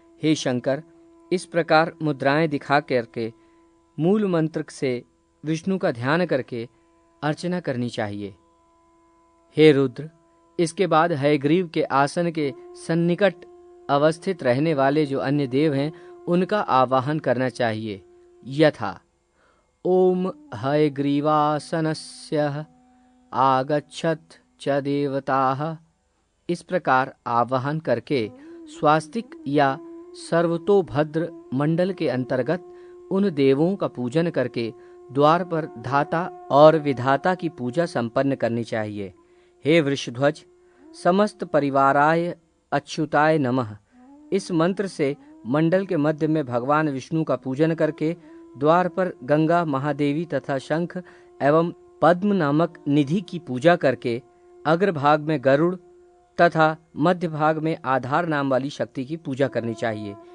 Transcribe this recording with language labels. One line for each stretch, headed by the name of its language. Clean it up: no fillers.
Hindi: हे शंकर, इस प्रकार मुद्राएं दिखा करके मूल मंत्र से विष्णु का ध्यान करके अर्चना करनी चाहिए। हे रुद्र, इसके बाद हयग्रीव के आसन के सन्निकट अवस्थित रहने वाले जो अन्य देव हैं उनका आवाहन करना चाहिए।
Sanskrit: यथा ओम हयग्रीवासनस्य आगच्छत च देवताः।
Hindi: इस प्रकार आवाहन करके स्वास्तिक या सर्वतोभद्र मंडल के अंतर्गत उन देवों का पूजन करके द्वार पर धाता और विधाता की पूजा संपन्न करनी चाहिए। हे वृषध्वज,
Sanskrit: समस्त परिवाराय अच्युताय नमः
Hindi: इस मंत्र से मंडल के मध्य में भगवान विष्णु का पूजन करके द्वार पर गंगा, महादेवी तथा शंख एवं पद्म नामक निधि की पूजा करके अग्रभाग में गरुड़ तथा मध्य भाग में आधार नाम वाली शक्ति की पूजा करनी चाहिए।